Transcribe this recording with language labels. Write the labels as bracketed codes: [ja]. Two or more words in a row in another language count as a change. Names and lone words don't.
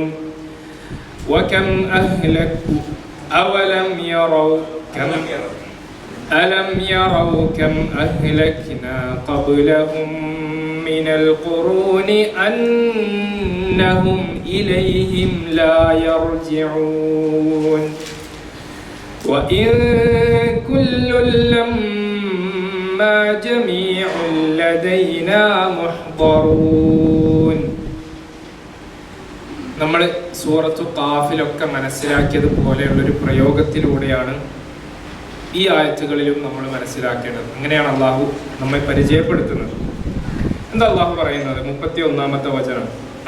[ar] وكم أهلكوا ألم يروا كم أهلكنا قبلهم من القرون أنهم إليهم لا يرجعون. وإن كل لما جميع لدينا محضرون. [ml] നമ്മൾ സൂറത്തു ഖാഫിലൊക്കെ മനസ്സിലാക്കിയതുപോലെയുള്ളൊരു പ്രയോഗത്തിലൂടെയാണ് ഈ ആയത്തുകളിലും നമ്മൾ മനസ്സിലാക്കേണ്ടത്. അങ്ങനെയാണ് അള്ളാഹു നമ്മെ പരിചയപ്പെടുത്തുന്നത്. എന്താ അള്ളാഹു പറയുന്നത്? 31-ാമത്തെ വചനം.